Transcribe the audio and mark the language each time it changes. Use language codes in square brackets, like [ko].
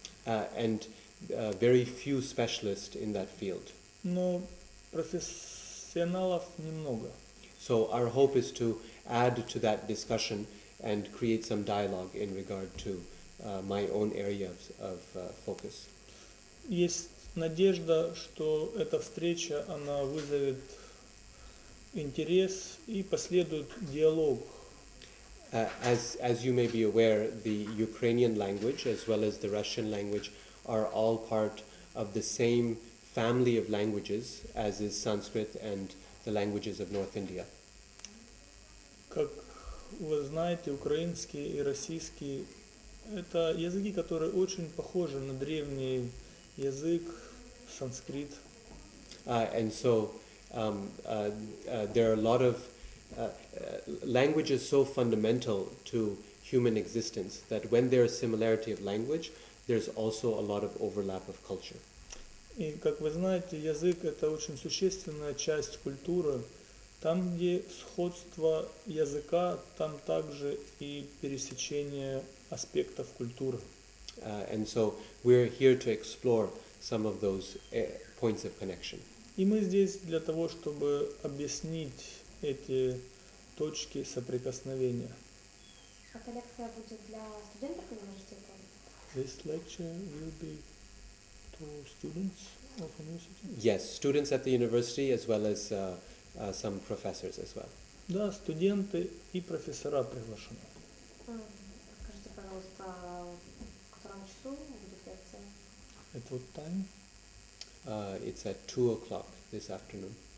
[en] And very few specialists in that field. [ru] Но профессионалов немного. [en] So our hope is to add to that discussion and create some dialogue in regard to my own area of focus. [ru] Есть надежда, что эта встреча, она вызовет интерес и последует диалог. [en] As you may be aware, the Ukrainian language as well as the Russian language are all part of the same family of languages as is Sanskrit and the languages of North India. [ru] Как вы знаете, украинский и российский – это языки, которые очень похожи на древний язык, санскрит. [en] And so there are a lot of languages so fundamental to human existence that when there is similarity of language, there's also a lot of overlap of culture. [ru] И, как вы знаете, язык – это очень существенная часть культуры. Там, где сходство языка, там также и пересечение аспектов культуры. [en] And so we're here to explore some of those points of connection. [ru] И мы здесь для того, чтобы объяснить эти точки соприкосновения. Эта лекция будет для студентов университета? [en] This lecture will be to students of university? Yes, students at the university as well as some professors as well. [ru] Да, студенты и профессора приглашены. Скажите, пожалуйста, в котором часу будет лекция? [en] At what time? It's at 2 o'clock this afternoon.